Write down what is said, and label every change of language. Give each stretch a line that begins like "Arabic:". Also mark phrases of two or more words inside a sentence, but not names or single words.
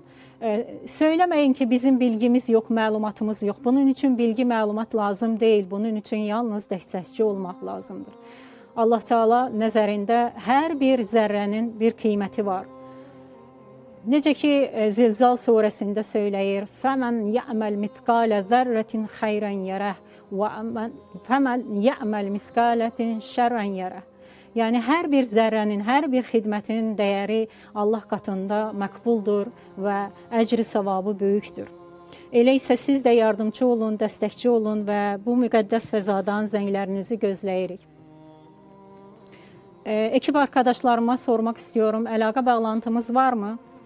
Azerbaijani: Söyləməyin ki, bizim bilgimiz yox, məlumatımız yox. Bunun üçün bilgi, məlumat lazım deyil. Bunun üçün yalnız dəstəkçi olmaq lazımdır. Allah Teala nəzərində hər bir zərrənin bir qiyməti var. Necə ki, Zilzal surəsində söyləyir,
Arabic: فَمَنْ يَعْمَلْ مِثْقَالَ ذَرَّةٍ خَيْرًا يَرَهُ وَمَنْ يَعْمَلْ مِثْقَالَةٍ شَرًّا يَرَهُ.
Azerbaijani: Yəni, hər bir zərrənin, hər bir xidmətin dəyəri Allah qatında məqbuldur və əcri savabı böyükdür. Elə isə siz də yardımcı olun, dəstəkçi olun və bu müqəddəs fəzadan zənglərinizi gözləyirik.
Turkish: Ekip arkadaşlarıma sormaq istiyorum, əlaqə bağlantımız varmı?